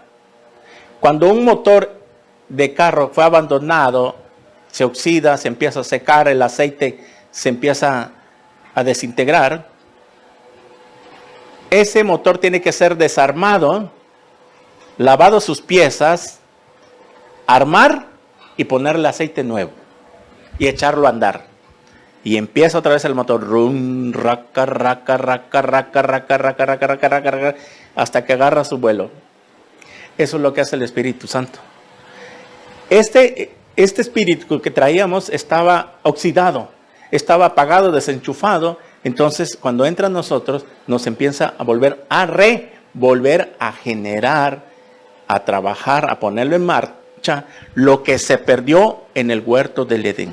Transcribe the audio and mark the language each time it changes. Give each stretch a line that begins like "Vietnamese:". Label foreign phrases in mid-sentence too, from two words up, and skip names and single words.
Spanish: Cuando un motor de carro fue abandonado, se oxida, se empieza a secar, el aceite se empieza a desintegrar, ese motor tiene que ser desarmado, lavado sus piezas, armar y ponerle aceite nuevo y echarlo a andar. Y empieza otra vez el motor, rum, raca, raca, raca, raca, raca, raca, raca, raca, raca, raca, hasta que agarra su vuelo. Eso es lo que hace el Espíritu Santo. Este espíritu que traíamos estaba oxidado, estaba apagado, desenchufado. Entonces, cuando entra en nosotros, nos empieza a volver a generar, a trabajar, a ponerlo en marcha, lo que se perdió en el huerto del Edén.